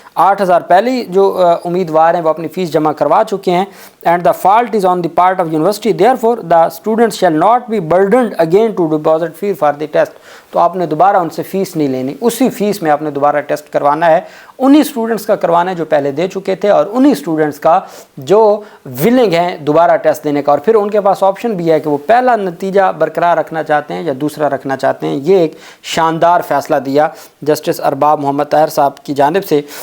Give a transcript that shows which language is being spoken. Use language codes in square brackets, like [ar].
[hi] 8,000 पहले जो उम्मीदवार हैं वो अपनी फ़ीस जमा करवा चुके हैं। [en] and the fault is on the part of university, therefore the students shall not be burdened again to deposit fee for the test। [hi] तो आपने दोबारा उनसे फ़ीस नहीं लेनी, उसी फ़ीस में आपने दोबारा टेस्ट करवाना है। उन्हीं स्टूडेंट्स का करवाना है जो पहले दे चुके थे और उन्हीं स्टूडेंट्स का जो विलिंग हैं दोबारा टेस्ट देने का। और फिर उनके पास ऑप्शन भी है कि वो पहला नतीजा बरकरार रखना चाहते हैं या दूसरा रखना चाहते हैं। ये एक शानदार फ़ैसला दिया जस्टिस अरबाब मोहम्मद ताहिर साहब की जानिब से।